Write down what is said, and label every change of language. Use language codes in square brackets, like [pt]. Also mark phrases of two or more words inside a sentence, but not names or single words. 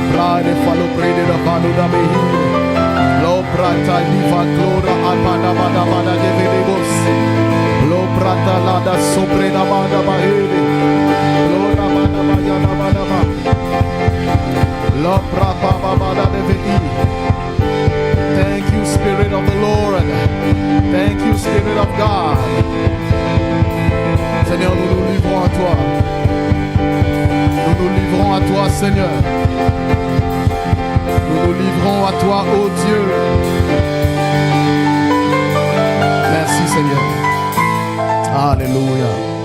[en] de falo prede da falo da behi. Lo prata diva glora apada bada bada de vedebos. Lo prata la da sobre da bada bahede. Glora bada bada bada bada. Lo prata bada de vedi. Thank you, Spirit of the Lord. Thank you, Spirit of God. [fr] Seigneur, nous nous livrons à toi. Nous nous livrons à toi, Seigneur. Nous nous livrons à toi, ô Dieu. Merci, Seigneur. Alléluia.